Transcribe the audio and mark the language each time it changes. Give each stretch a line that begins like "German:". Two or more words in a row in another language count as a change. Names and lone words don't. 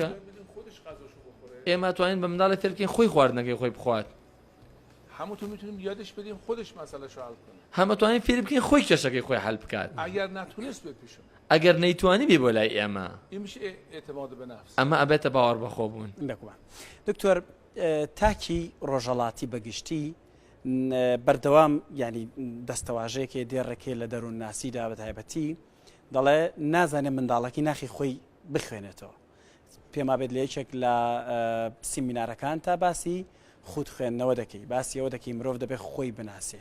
Persian: خودش غذاشو بخوره.
Central Kurdish: ئێمە ئەتوانین بە منداڵی فێر بکەین خۆی خواردنەکەی خۆی بخوات.
Persian: همونطور میتونیم یادش بدیم خودش مسئله‌شو حل کنه.
Central Kurdish: هەمە توانین فێر بکەین خۆی کێشەکەی خۆی حەل بکات.
Persian: اگر نتونست بیاد پیش ما.
Central Kurdish: ئەگەر نەیتوانی بێ بۆ لای ئێمە
Persian: این میشه اعتماد به نفس.
Central Kurdish: ئەمە ئەبێتە باوەڕ بەخۆ بوون. بێگومان دکتۆر تاکی ڕۆژەڵاتی بەگشتی بەردەوام ینی دەستەواژەیەکێ دێڕێکێ لە دەروون ناسیدا بە تایبەتی دەڵێ نازانێ منداڵەکی ناخی خۆی بخوێنێتەوە. پێما بێت لە یەکێک لە سیمینارەکان تا باسی خود خوێندنەوە دەکەی باسی ئەوە دەکەی مرۆڤ دەبێت خۆی بناسێ.